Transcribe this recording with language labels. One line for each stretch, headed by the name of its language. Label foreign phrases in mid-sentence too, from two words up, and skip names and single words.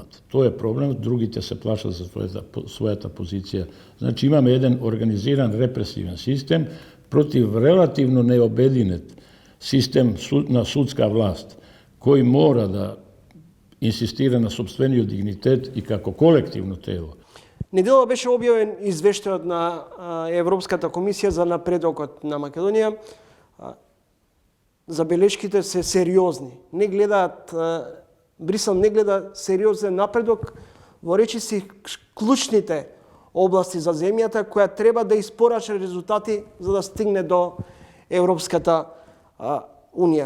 Macedonian: To je problem, drugi te se plaša za svoja ta pozicija. Znači imamo jedan organiziran represivan sistem protiv relativno neobedinet sistem na sudska vlast koji mora da insistira na sopstveniju dignitet i kako kolektivno telo. Недело беше објавен извештајот на Европската комисија за напредокот на Македонија. Забелешките се сериозни. Не гледаат, Брисел не гледа сериозен напредок во речиси клучните области за земјата која треба да испорача резултати за да стигне до Европската унија.